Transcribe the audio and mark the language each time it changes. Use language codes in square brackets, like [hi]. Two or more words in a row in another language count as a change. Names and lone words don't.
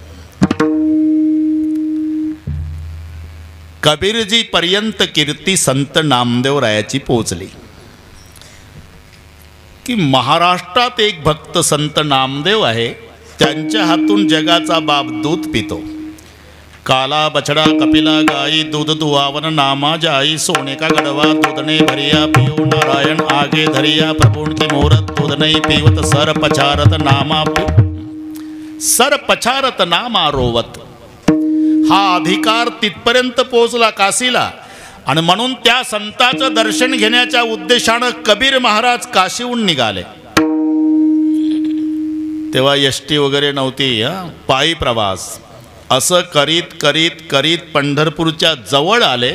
[mr] कबीरजी पर्यंत कीर्ती संत नामदेवरायाची पोचली की महाराष्ट्रात एक भक्त संत नामदेव आहे. त्यांच्या हातून जगाचा बाप दूध पितो. [hi] काला बछड़ा कपिला गाई दूध दुआवन नामा जाई. सोने का गड़वा दूधने भरिया पियो नारायण आगे धरिया. प्रभुन की मूरत दूध नहीं पीवत सर पछारत नामा सर पछारत नामा रोवत. [mr] हा अधिकार तिथपर्यंत पोहोचला काशीला, आणि म्हणून त्या संताचं दर्शन घेण्याच्या उद्देशानं कबीर महाराज काशीहून निघाले. तेव्हा एसटी वगैरे नव्हती, पायी प्रवास. असं करीत करीत करीत पंढरपूरच्या जवळ आले.